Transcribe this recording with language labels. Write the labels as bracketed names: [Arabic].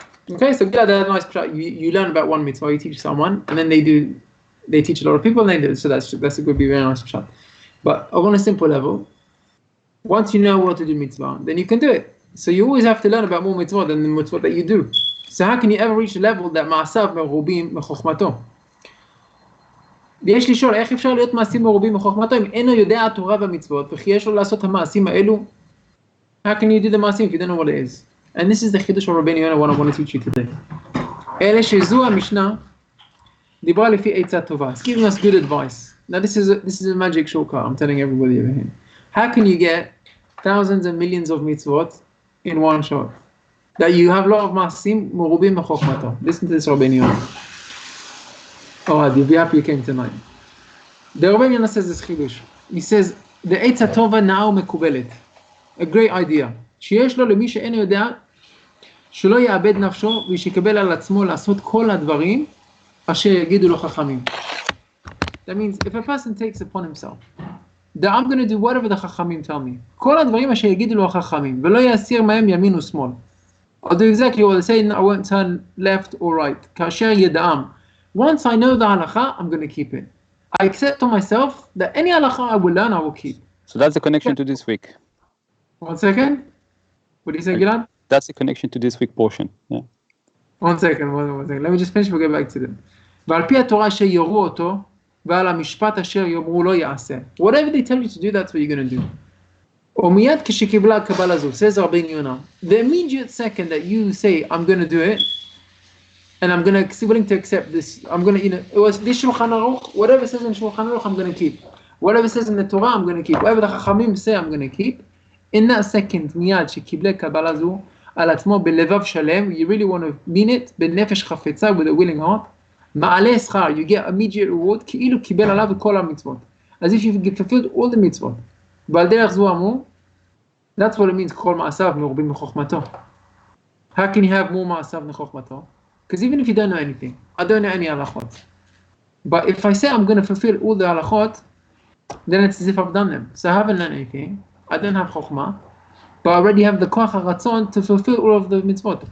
[English] Okay, so that's a nice pshat. You learn about one mitzvah, you teach someone, and then they teach a lot of people, and they do. So that's a good, be very nice pshat. But on a simple level, once you know what to do mitzvah, then you can do it. So you always have to learn about more mitzvah than the mitzvah that you do. So how can you ever reach a level that [Hebrew] מעשיו מרובים מחוכמתו? ויש לשאול, איך אפשר להיות מעשים מרובים מחוכמתו אם אינו יודע התורה והמצוות וכי יש לו לעשות המעשים האלו? [English] How can you do the מעשים if you don't know what it is? And this is the חידוש of Rabbi Netanel, what I want to teach you today. [Hebrew] אלה שזו המשנה דיברה לפי עצה טובה. [English] It's giving us good advice. Now this is a magic shortcut. I'm telling everybody over here. How can you get thousands and millions of mitzvot in one shot? That you have a lot of [Hebrew] maasim murubim mechokmato. [English] Listen to this, Rabbi Netanel. Oh, you'll be happy you came tonight. The Rabbi Netanel says this chidush. He says, the [Hebrew] עצה טובה נאה ומקובלת. [English] A great idea. [Hebrew] שיש לו למי שאינו יודע שלא יאבד נפשו ושיקבל על עצמו לעשות כל הדברים אשר יגידו לו חכמים. [English] That means if a person takes upon himself that I'm going to do whatever the חכמים tell me, [Hebrew] כל הדברים אשר יגידו לו החכמים, ולא יסיר מהם ימין ושמאל. [English] I'll do exactly what they say, I won't turn left or right. [Hebrew] כאשר ידעם. [English] Once I know the halakha, I'm going to keep it. I accept to myself that any halakha I will learn, I will keep. So that's the connection to this week. 1 second. What do you say, Gilad? That's the connection to this week portion. Yeah. 1 second. Let me just finish, we'll get back to them. [Hebrew] ועל פי התורה שיורו אותו, ועל המשפט אשר יאמרו לא יעשה. [English] Whatever they tell you to do, that's what you're going to do. [Hebrew] ומיד כשקיבלה הקבלה זו, [English] says Rabbi Netanel, the immediate second that you say, I'm going to do it, and I'm going to be willing to accept this, I'm going to, it was this Shulchan Aruch, whatever says in Shulchan Aruch, I'm going to keep. Whatever says in the Torah, I'm going to keep. Whatever the Chachamim say, I'm going to keep. In that second, [Hebrew] מיד שקיבלה קבלה זו, על עצמו בלבב שלם, [English] you really want to mean it, [Hebrew] בנפש חפצה, [English] with a willing heart, [Hebrew] מעלה שכר, [English] you get immediate reward, [Hebrew] כאילו קיבל עליו את כל המצוות. [English] As if you've fulfilled all the mitzvot. [Hebrew] ועל דרך זו אמרו, [English] that's what it means, [Hebrew] כל מעשיו מרובים מחוכמתו. [English] How can you have more [Hebrew] מעשיו מחוכמתו? [English] Because even if you don't know anything, I don't know any halachot. But if I say I'm going to fulfill all the halachot, then it's as if I've done them. So I haven't learned anything, I don't have chokhmah, but I already have the koach haratzon to fulfill all of the mitzvot.